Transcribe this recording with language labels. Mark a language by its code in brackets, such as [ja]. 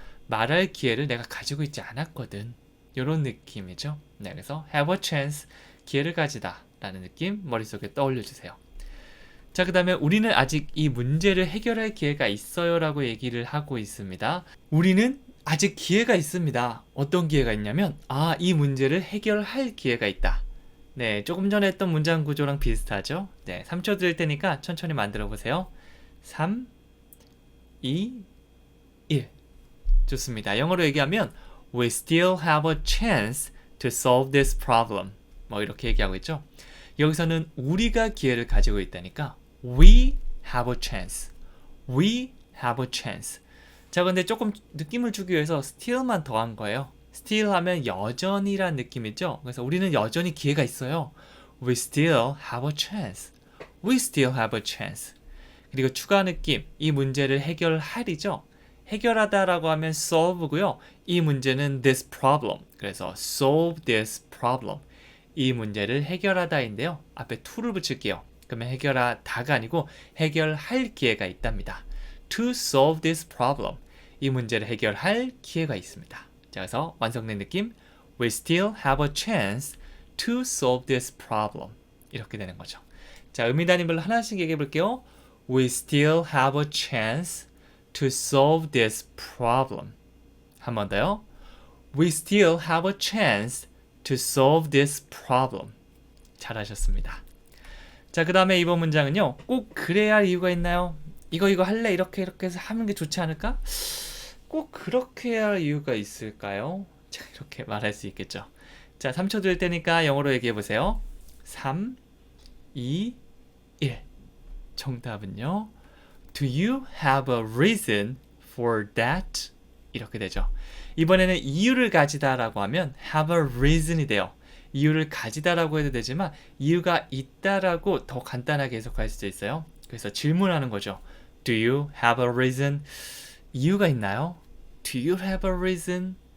[ko] 말할 기회를 내가 가지고 있지 않았거든. 이런 느낌이죠. 네, 그래서 [en] have a chance, [ko] 기회를 가지다 라는 느낌 머릿속에 떠올려 주세요. 자, 그 다음에 우리는 아직 이 문제를 해결할 기회가 있어요 라고 얘기를 하고 있습니다. 우리는 아직 기회가 있습니다. 어떤 기회가 있냐면 이 문제를 해결할 기회가 있다. 네, 조금 전에 했던 문장 구조랑 비슷하죠. 네, 3초 드릴 테니까 천천히 만들어 보세요. 3, 2, 1. 좋습니다. 영어로 얘기하면 [en] We still have a chance to solve this problem. [ko] 뭐 이렇게 얘기하고 있죠. 여기서는 우리가 기회를 가지고 있다니까 [en] We have a chance. We have a chance. [ko] 자, 근데 조금 느낌을 주기 위해서 still만 더한 거예요. still 하면 여전히란 느낌이죠. 그래서 우리는 여전히 기회가 있어요. [en] We still have a chance. We still have a chance. [ko] 그리고 추가 느낌, 이 문제를 해결하리죠. 해결하다라고 하면 solve고요. 이 문제는 [en] this problem. [ko] 그래서 [en] solve this problem. [ko] 이 문제를 해결하다인데요. 앞에 to를 붙일게요. 그러면 해결하다가 아니고 해결할 기회가 있답니다. [en] To solve this problem. [ko] 이 문제를 해결할 기회가 있습니다. 자, 그래서 완성된 느낌. [en] We still have a chance to solve this problem. [ko] 이렇게 되는 거죠. 자, 의미 단위별로 하나씩 얘기해 볼게요. [en] We still have a chance to solve this problem. [ko] 한 번 더요. [en] We still have a chance to solve this problem. [ko] 잘하셨습니다. 자, 그 다음에 이번 문장은요. 꼭 그래야 할 이유가 있나요? 이거 할래? 이렇게 해서 하는 게 좋지 않을까? 꼭 그렇게 해야 할 이유가 있을까요? 자, 이렇게 말할 수 있겠죠. 자, 3초 드릴 테니까 영어로 얘기해 보세요. 3, 2, 1. 정답은요. [en] Do you have a reason for that? [ko] 이렇게 되죠. 이번에는 이유를 가지다라고 하면 [en] have a reason [ko] 이 돼요. 이유를 가지다라고 해도 되지만 이유가 있다라고 더 간단하게 해석할 수도 있어요. 그래서 질문하는 거죠. [en] Do you have a reason? [ko] 이유가 있나요? [en] Do you have a reason?